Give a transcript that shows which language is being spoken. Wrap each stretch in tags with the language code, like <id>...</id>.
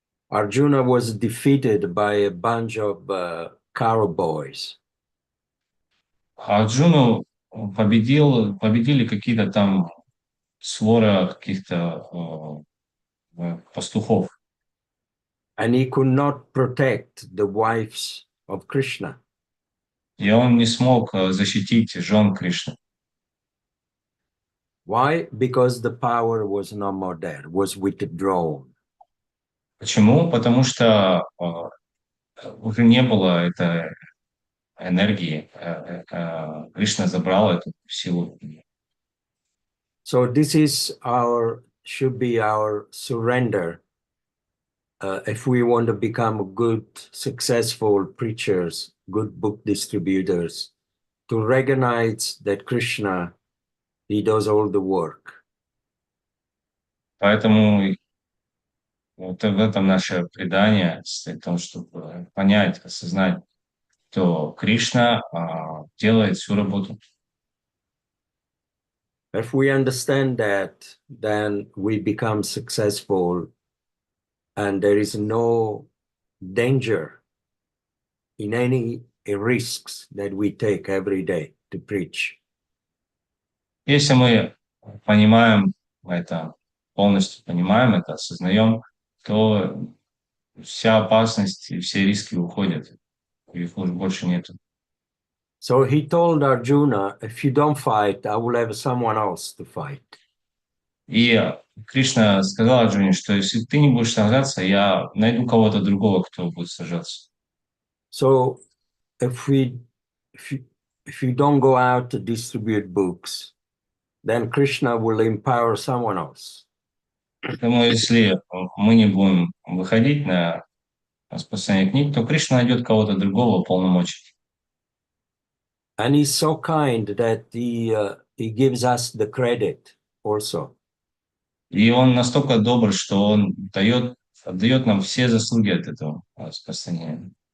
<en>Arjuna was defeated by a bunch of cowboys.</en> <ru>Арджуну победили какие-то там свора каких-то пастухов.</ru> <en>And he could not protect the wives of Krishna.</en> <ru>И он не смог защитить жен Кришны.</ru> <en>Why? Because the power was no more there, was withdrawn.</en> <ru>Почему? Потому что уже не было этой энергии. Кришна забрал эту силу.</ru> <en>So this is should be our surrender. If we want to become good, successful preachers, good book distributors, to recognize that Krishna, he does all the work.</en> <ru>Поэтому вот в этом наше предание, в том, чтобы понять, осознать, что Кришна делает всю работу.</ru> <en>If we understand that, then we become successful, and there is no danger in any risks that we take every day to preach.</en> <ru>Если мы понимаем это, полностью понимаем это, осознаем, то вся опасность и все риски уходят, их уже больше нету.</ru> <en>So he told Arjuna, if you don't fight, I will have someone else to fight.</en> <ru>И Кришна сказал Арджуне, что если ты не будешь сражаться, я найду кого-то другого, кто будет сражаться.</ru> <en>So if we if you don't go out to distribute books, then Krishna will empower someone else.</en> <ru>Поэтому если мы не будем выходить на распространение книг, то Кришна найдет кого-то другого полномочий.</ru> <en>And he's so kind that he gives us the credit also.</en> <ru>И он настолько добр, что он отдает нам все заслуги от этого распространения.</ru>